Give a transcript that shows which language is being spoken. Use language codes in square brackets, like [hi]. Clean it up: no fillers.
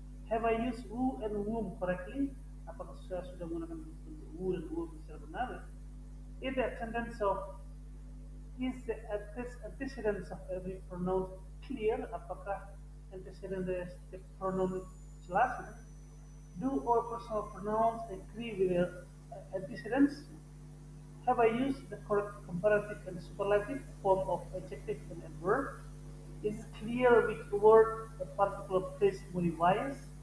[en] Have I used who and whom correctly? [id] Apakah saya sudah menggunakan bentuk who dan whom secara benar ya? [en] Is the sentence of is the antecedents of every pronoun clear? [id] Apakah antecedent dari setiap pronoun jelas ya? [en] Do all personal pronouns agree with their antecedents? Have I used the correct comparative and superlative form of adjective and adverb? Is it clear which word a particular phrase modifies?